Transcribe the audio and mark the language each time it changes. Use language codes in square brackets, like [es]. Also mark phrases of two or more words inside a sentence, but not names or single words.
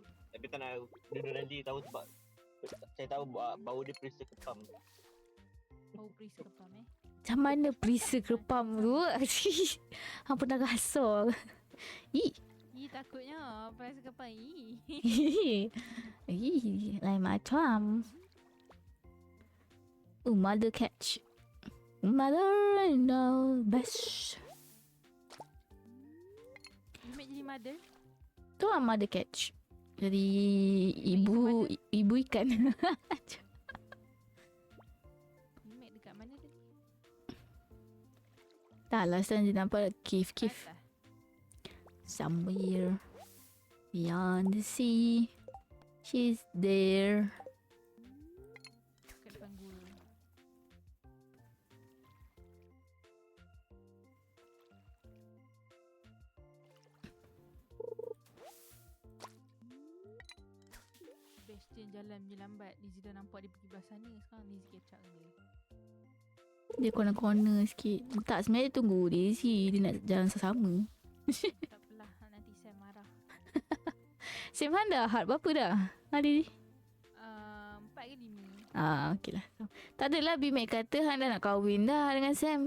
[ms] Tapi tak nak deodorant dia tahu sebab saya tahu bau dia perisa kepam. Bau perisa kepam Macam mana perisa kepam tu? Hang pernah rasa? Ih. Takutnya perisa kepam. Lain macam. [en] Mother catch. Mother I know best. You make [ms] jadi mother? [en] Tu lah mother catch. [ms] Jadi ibu ikan. Remake dekat mana tadi? Tak, [en] last time [ms] dia nampak cave. Atas. [en] Somewhere beyond the sea, she's there. [ms] Kat depan gua. Bastion jalan je lambat. Nizi dah nampak dia pergi belah sana. Sekarang Nizi [en] catch up [ms] dengan dia. Dia corner-corner sikit. Tak, sebenarnya dia tunggu Daisy. Dia nak jalan sama. Tak apalah, nanti saya marah. Sim Han dah hard berapa dah? Hari ni? 4 ke 5. Okey lah. Tak adalah Bimek kata Han dah nak kahwin dah dengan Sam.